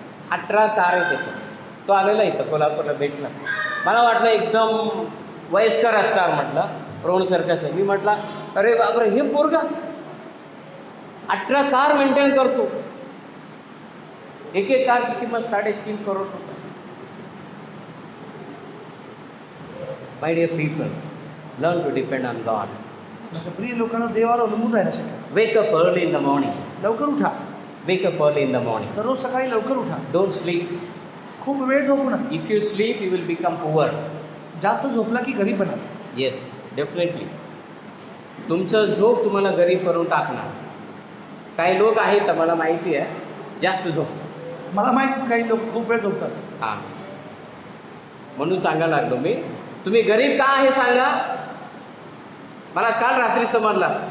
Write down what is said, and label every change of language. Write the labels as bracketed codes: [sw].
[mr] 18 car आहे त्याचं. तो आलेला इथं कोल्हापूरला भेटला. मला वाटलं एकदम वयस्कर असणार म्हटलं, रोहन सर्कस आहे. मी म्हटलं अरे बापरे, हे पोरगा 18 कार मेंटेन करतो. एक कारची किंमत 3.5 करोड रुपये. [en] My dear people, learn to depend on God. [mr] म्हणजे प्रिय लोकांना देवावर अवलंबून राहायला शिका. [en] Wake up early in the morning. [mr] लवकर उठा. [en] Wake up early in the morning. [mr] दररोज सकाळी लवकर उठा. [en] Don't sleep. [mr] खूप वेळ झोपू नका. [en] If you sleep you will become poor. [mr] जास्त झोपला की गरीब बना. [en] Yes, definitely. [mr] तुमचं झोप तुम्हाला गरीब करून टाकणार. काही लोक आहेत मला माहिती आहे, जास्त झोप. मला माहिती काही लोक खूप वेळ झोपतात. हां, म्हणून सांगायला लागलो मी. तुम्ही गरीब का आहे सांगा. मला काल रात्री समजला.